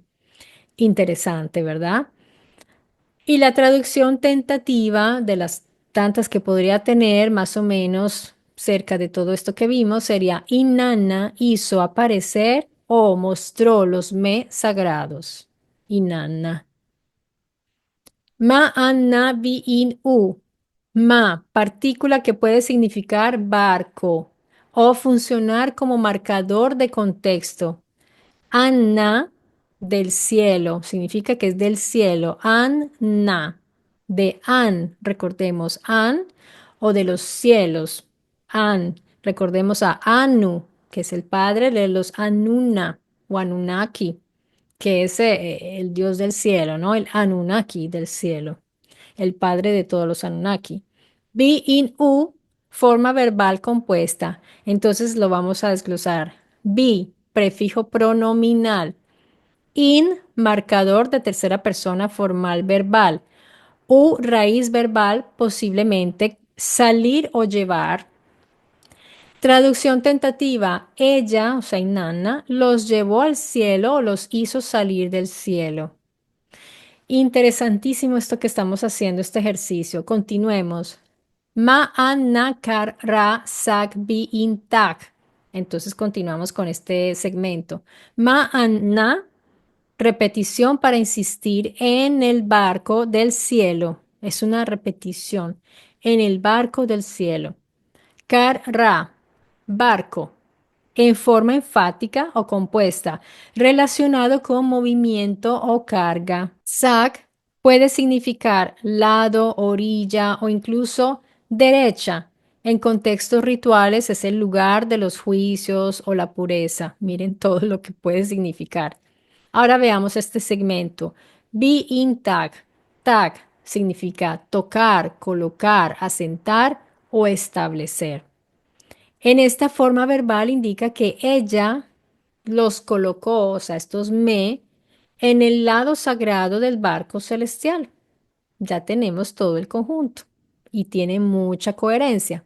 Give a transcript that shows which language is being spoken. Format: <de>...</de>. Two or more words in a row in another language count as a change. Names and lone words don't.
<es>Interesante, ¿verdad? Y la traducción tentativa de las tantas que podría tener, más o menos cerca de todo esto que vimos, sería Inanna hizo aparecer o mostró los me sagrados.</es> <sux>Inanna. Ma anna vi in u. Ma,</sux> <es>partícula que puede significar barco o funcionar como marcador de contexto. Anna, del cielo, significa que es del cielo. Anna, de an, recordemos, an o de los cielos. An, Recordemos a Anu, que es el padre de los Anunna o Anunnaki, que es el dios del cielo, ¿no? El Anunnaki del cielo, el padre de todos los Anunnaki.</es> <sux>Bi in U,</sux> <es>forma verbal compuesta. Entonces lo vamos a desglosar. Bi, prefijo pronominal. In, marcador de tercera persona formal verbal. U, raíz verbal, posiblemente salir o llevar. Traducción tentativa. Ella, o sea, Inanna, los llevó al cielo o los hizo salir del cielo. Interesantísimo esto que estamos haciendo, este ejercicio. Continuemos.</es> <sux>Ma'ana kar ra sak bi in tak.</sux> <es>Entonces continuamos con este segmento. Ma'ana, repetición para insistir en el barco del cielo. Es una repetición. En el barco del cielo. Kar-ra, barco, en forma enfática o compuesta, relacionado con movimiento o carga. Sak puede significar lado, orilla o incluso derecha. En contextos rituales es el lugar de los juicios o la pureza. Miren todo lo que puede significar. Ahora veamos este segmento.</es> <sux>Be in tag.</sux> <es>Tag significa tocar, colocar, asentar o establecer. En esta forma verbal indica que ella los colocó, o sea, estos me, en el lado sagrado del barco celestial. Ya tenemos todo el conjunto y tiene mucha coherencia.</es>